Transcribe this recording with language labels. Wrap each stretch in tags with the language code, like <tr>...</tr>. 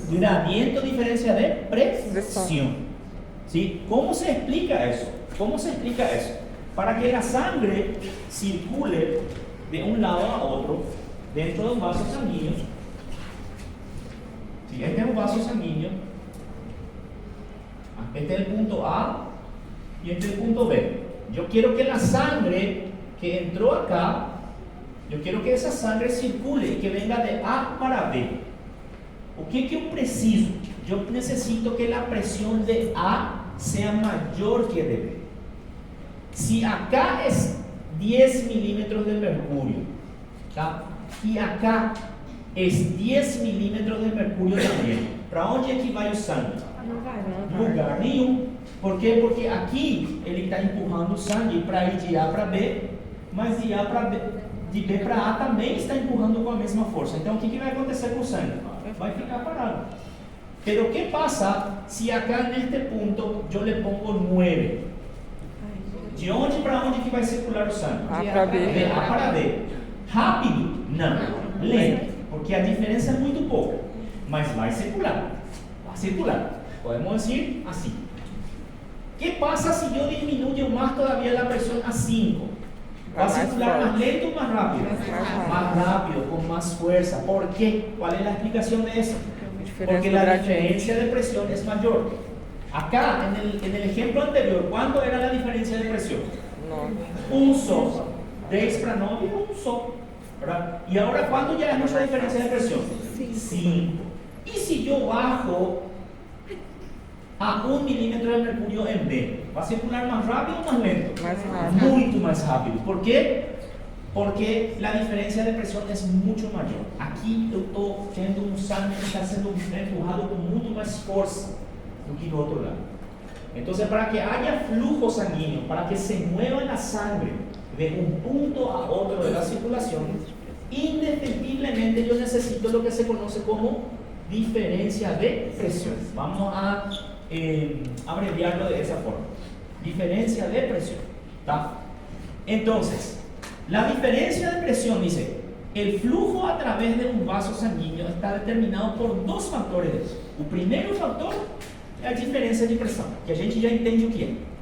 <pt>gradiente, diferença de pressão.</pt> <es>¿Sí? ¿Cómo se explica eso? ¿Cómo se explica eso? Para que la sangre circule de un lado a otro dentro de un vaso sanguíneo. ¿Sí? Este es un vaso sanguíneo. Este es el punto A y este es el punto B. Yo quiero que la sangre que entró acá, yo quiero que esa sangre circule y que venga de A para B.</es> <pt>O que eu preciso?</pt> <es>Yo necesito que la presión de A sea mayor que de B. Si acá es 10 milímetros de mercurio, ¿tá? Y acá es 10 milímetros de mercurio también, ¿para dónde</es> <pt>é que vai o sangue? Lugar nenhum. Por quê? Porque aqui ele está empurrando o sangue para ir de A para B, mas de A para B, de B para A também está empurrando com a mesma força. Então o que vai acontecer com o sangue? Vai ficar parado.</pt> <es>Pero ¿qué pasa si acá en este punto yo le pongo 9?</es> <pt>¿De onde para onde que vai circular o sangue? A para B. De A para B. Rápido? Não. Lento. Porque a diferença é muito pouca. Mas vai circular. Vai circular.</pt> <es>Podemos decir así. ¿Qué pasa si yo disminuyo más todavía la presión a 5? ¿Va a circular más lento o más rápido? Más rápido, con más fuerza. ¿Por qué? ¿Cuál es la explicación de eso? Porque la diferencia de presión es mayor. Acá, en el ejemplo anterior, ¿cuánto era la diferencia de presión? No. Un só. 10 para 9, un só. ¿Verdad? Y ahora, ¿cuánto ya es nuestra diferencia de presión? 5. ¿Y si yo bajo a 1 milímetro de mercurio en B? ¿Va a circular más rápido o más lento? Más rápido. Mucho más rápido. ¿Por qué? Porque la diferencia de presión es mucho mayor.</es> <pt>Aquí eu estou tendo um sangue que está sendo empurrado com muito mais força do que do outro lado.</pt> <es>Então, para que haya flujo sanguíneo, para que se mueva la sangre de un punto a otro de la circulación, indefectiblemente yo necesito lo que se conoce como diferencia de presión. Vamos a abreviarlo de esa forma. Diferencia de presión. ¿Tá? Entonces, la diferencia de presión dice, el flujo a través de un vaso sanguíneo está determinado por dos factores.</es> <pt>O primeiro factor é a diferença de pressão, que a gente já entende o que é.</pt>